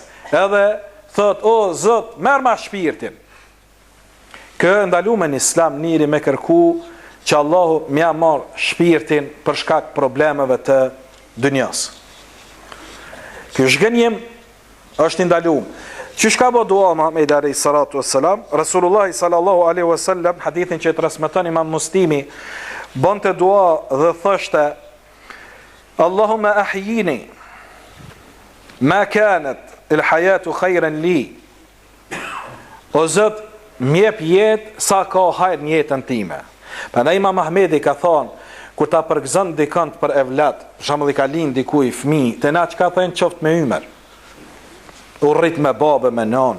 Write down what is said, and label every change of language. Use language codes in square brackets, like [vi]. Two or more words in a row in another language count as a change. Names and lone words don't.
[sq] Edhe thot, o Zot, merr ma shpirtin. Kë ndaluar në Islam njëri me kërku që Allahu m'ia marr shpirtin për shkak problemeve të dunjas. Ky zhgënjem është ndaluar. Që shka bo dua Muhammed a.s. [ar] رسول الله صلى الله عليه وسلم, [sq] hadithin që transmeton Imam Muslimi, bënte dua dhe thoshte, [ar] اللهم أحيني ما كانت الحياة خيرا لي. [sq] O Zot, mjep jetë sa ka hajër në jetën time. Prandaj Imam Ahmedi ka thonë, kur ta përgëzon dikant për evlat, për shembull i ka lind dikuj fëmijë, te na çka thënë qoftë me ymer. U rrit me babë, me nan.